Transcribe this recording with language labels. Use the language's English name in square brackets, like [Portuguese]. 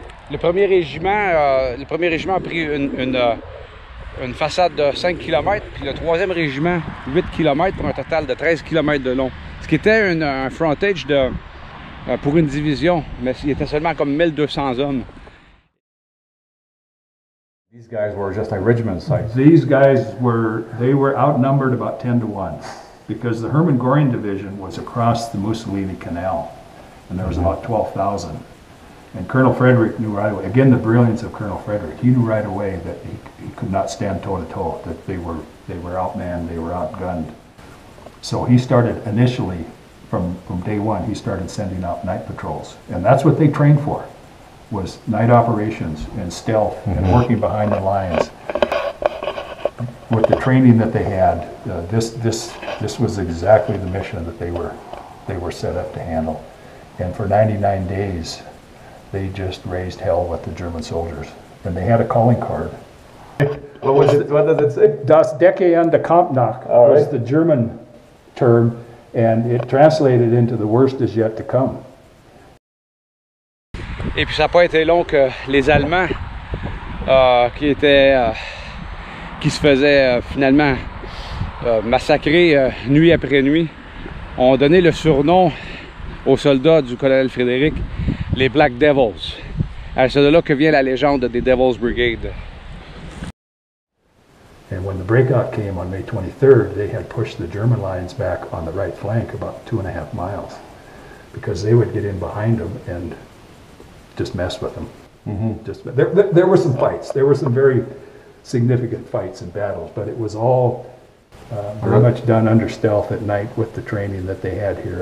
[French] Le premier régiment a pris une façade de 5 km, puis le 3e régiment 8 km pour un total de 13 km de long. Ce qui était un frontage pour une division, mais il était seulement comme 1200 hommes. [English] These guys were just like regiment size. These guys they were outnumbered about 10 to 1 because the Hermann Göring division was across the Mussolini Canal and there was about 12,000. And Colonel Frederick knew right away, again the brilliance of Colonel Frederick, he knew right away that he could not stand toe to toe, that they were outmanned, they were outgunned. So he started initially, from day one, he started sending out night patrols. And that's what they trained for, was night operations and stealth and working behind the lines. With the training that they had, this was exactly the mission that they were set up to handle. And for 99 days, they just raised hell with the German soldiers. And they had a calling card. What does it say? [German] Das Decke an der Kampfnacht [English] was the German term, and it translated into the worst is yet to come. [French] Et puis ça n'a pas été long que les Allemands qui se faisaient finalement massacrer nuit après nuit ont donné le surnom aux soldats du colonel Frédéric, les Black Devils. C'est de là que vient la légende des Devils Brigade. [English] And when the breakout came on May 23rd, they had pushed the German lines back on the right flank about 2.5 miles because they would get in behind them and just mess with them. There were some fights. There were some very significant fights and battles, but it was all very much done under stealth at night with the training that they had here.